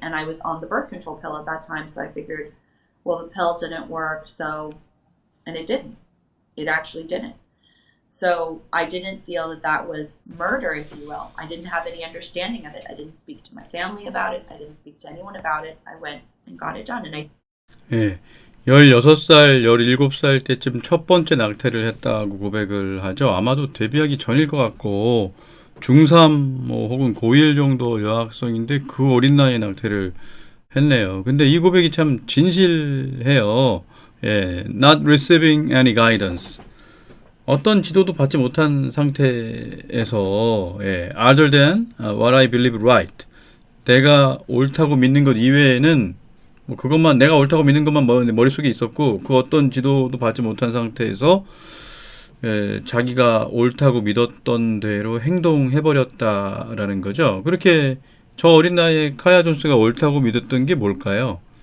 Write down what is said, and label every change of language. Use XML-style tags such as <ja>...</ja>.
<en>And I was on the birth control pill at that time, so I figured, well, the pill didn't work, and it didn't. It actually didn't. So I didn't feel that that was murder, if you will. I didn't have any understanding of it. I didn't speak to my family about it. I didn't speak to anyone about it. I went and got it done. And I</en> <ko>16살, 17살 때쯤 첫 번째 낙태를 했다고 고백을 하죠. 아마도 데뷔하기 전일 것 같고 중3 뭐 혹은 고1 정도 여학생인데 그 어린 나이에 낙태를 했네요. 근데 이 고백이 참 진실해요.</ko> <en>Not receiving any guidance.</en> <ko>어떤 지도도 받지 못한 상태에서</ko> <en>other than what I believe right.</en> <ko>내가 옳다고 믿는 것 이외에는 뭐 그것만 내가 옳다고 믿는 것만 머릿속에 있었고 그 어떤 지도도 받지 못한 상태에서 자기가 옳다고 믿었던 대로 행동해버렸다라는 거죠. 그렇게 저 어린 나이에 카야 존스가 옳다고 믿었던 게 뭘까요?</ko>